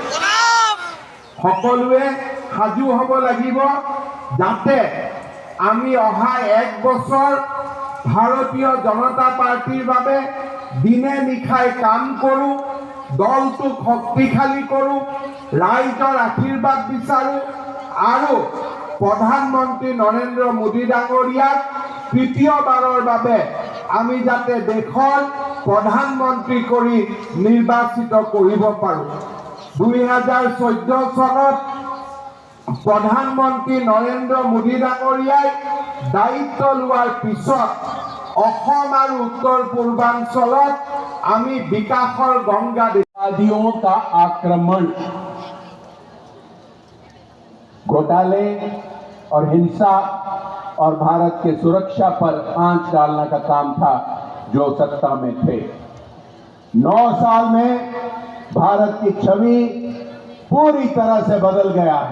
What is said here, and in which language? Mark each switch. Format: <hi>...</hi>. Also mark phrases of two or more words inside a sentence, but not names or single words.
<as>সকলোৱে সাজু হ'ব লাগিব যাতে আমি অহা 1 বছৰ ভাৰতীয় জনতা পাৰ্টিৰ বাবে দিনে নিশাই কাম কৰোঁ, দলটোক শক্তিশালী কৰোঁ, ৰাইজৰ আশীৰ্বাদ বিচাৰোঁ আৰু প্ৰধানমন্ত্ৰী নৰেন্দ্ৰ মোদী ডাঙৰীয়াক তৃতীয়বাৰৰ বাবে আমি যাতে দেশৰ প্ৰধানমন্ত্ৰী কৰি নিৰ্বাচিত কৰিব পাৰোঁ। 2014 চনত প্ৰধানমন্ত্ৰী নৰেন্দ্ৰ মোদী ডাঙৰীয়াই দায়িত্ব লোৱাৰ পিছত অসম আৰু উত্তৰ পূৰ্বাঞ্চলত আমি বিকাশৰ গংগা</as> <hi>अपराधियों का आक्रमण, घोटाले और हिंसा और भारत के सुरक्षा पर आंच डालने का काम था जो सत्ता में थे। 9 साल में भारत की छवि पूरी तरह से बदल गया है।</hi>